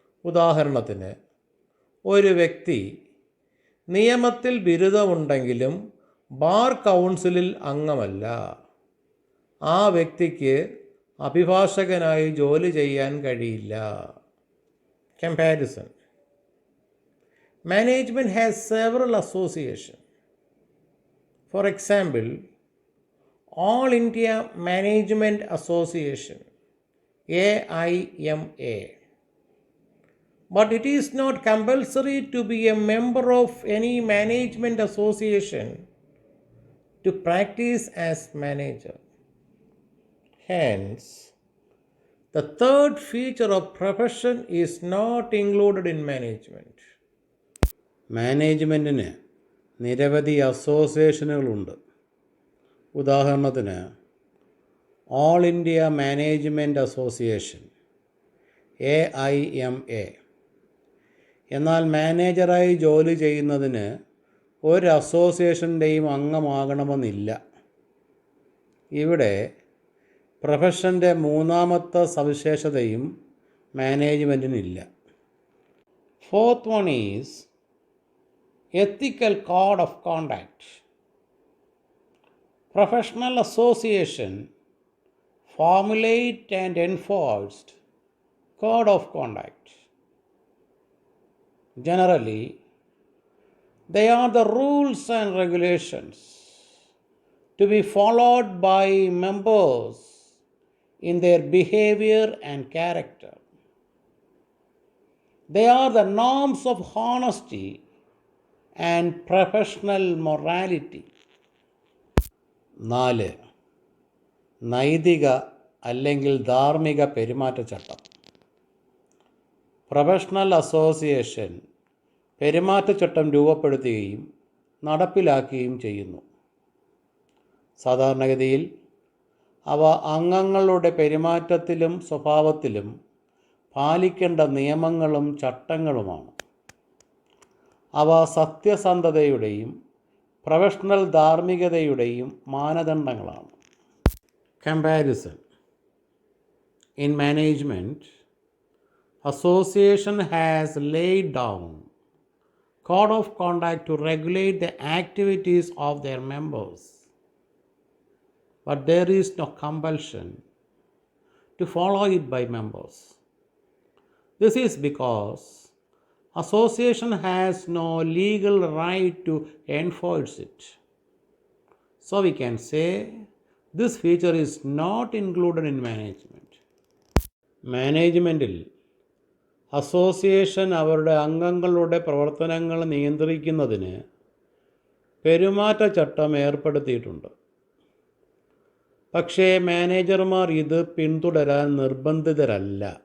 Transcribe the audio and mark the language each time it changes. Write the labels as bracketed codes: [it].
[ml] ഉദാഹരണത്തിന്, ഒരു വ്യക്തി നിയമത്തിൽ ബിരുദമുണ്ടെങ്കിലും ബാർ കൗൺസിലിൽ അംഗമല്ല. ആ വ്യക്തിക്ക് അഭിഭാഷകനായി ജോലി ചെയ്യാൻ കഴിയില്ല. [en] Comparison. Management has several associations. For example, All India Management Association, AIMA. But it is not compulsory to be a member of any management association to practice as manager. Hence, the third feature of profession is not included in management. [ml] മാനേജ്മെൻറ്റിന് നിരവധി അസോസിയേഷനുകളുണ്ട്. ഉദാഹരണത്തിന്, all India management association, AIMA. എന്നാൽ മാനേജറായി ജോലി ചെയ്യുന്നതിന് ഒരു അസോസിയേഷൻ്റെയും അംഗമാകണമെന്നില്ല. ഇവിടെ പ്രൊഫഷൻ്റെ മൂന്നാമത്തെ സവിശേഷതയും മാനേജ്മെൻറ്റിനില്ല. [en] Fourth one is ethical code of conduct. Professional association formulate and enforced code of conduct. Generally, they are the rules and regulations to be followed by members in their behavior and character. They are the norms of honesty and professional morality. 4. [ml] നൈതിക അല്ലെങ്കിൽ ധാർമ്മിക പെരുമാറ്റച്ചട്ടം. Professional association പെരുമാറ്റച്ചട്ടം രൂപപ്പെടുത്തുകയും നടപ്പിലാക്കുകയും ചെയ്യുന്നു. സാധാരണഗതിയിൽ അവ അംഗങ്ങളുടെ പെരുമാറ്റത്തിലും സ്വഭാവത്തിലും പാലിക്കേണ്ട നിയമങ്ങളും ചട്ടങ്ങളുമാണ്. അവ സത്യസന്ധതയുടെയും professional ധാർമ്മികതയുടെയും മാനദണ്ഡങ്ങളാണ്. [en] Comparison. In management, association has laid down code of conduct to regulate the activities of their members, but there is no compulsion to follow it by members. This is because association has no legal right to enforce it. So we can say this feature is not included in management. [ml] മാനേജ്മെൻറ്റിൽ association അവരുടെ അംഗങ്ങളുടെ പ്രവർത്തനങ്ങൾ നിയന്ത്രിക്കുന്നതിന് പെരുമാറ്റച്ചട്ടം ഏർപ്പെടുത്തിയിട്ടുണ്ട്. പക്ഷേ മാനേജർമാർ ഇത് പിന്തുടരാൻ നിർബന്ധിതരല്ല.